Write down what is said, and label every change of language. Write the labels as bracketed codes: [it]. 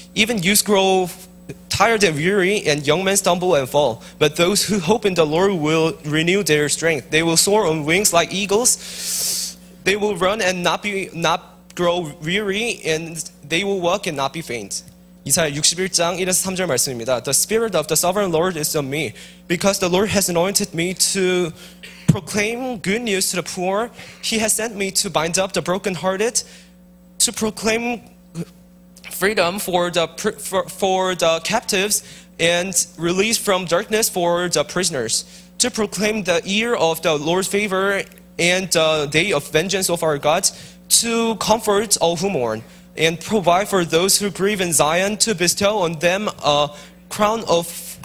[en] Even youths grow tired and weary, and young men stumble and fall. But those who hope in the Lord will renew their strength. They will soar on wings like eagles. They will run and not grow weary, and they will walk and not be faint. [ko] 이사야 61장 1에서 3절 말씀입니다. [en] The Spirit of the Sovereign Lord is on me, because the Lord has anointed me to proclaim good news to the poor. He has sent me to bind up the brokenhearted, to proclaim freedom for the captives, and release from darkness for the prisoners, to proclaim the year of the Lord's favor and the day of vengeance of our God, to comfort all who mourn, and provide for those who grieve in Zion, to bestow on them a crown of